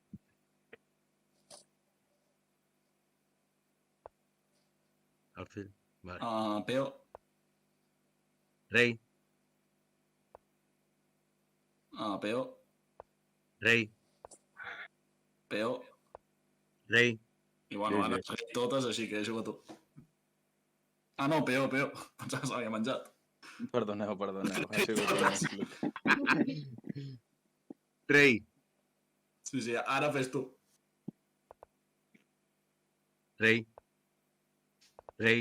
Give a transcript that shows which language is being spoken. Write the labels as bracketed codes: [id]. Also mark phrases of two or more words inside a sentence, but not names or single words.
[ca] Alfil. Vale. Peo. Rei. Peo. Rei. Peo. Rei. I bueno, Sí, ara sí. has totes, així que juga tu. No, peo. Pensava que s'havia menjat. Perdoneu, ha sigut un misclick. Rei. Sí, ara fes tu. Rei. Rei.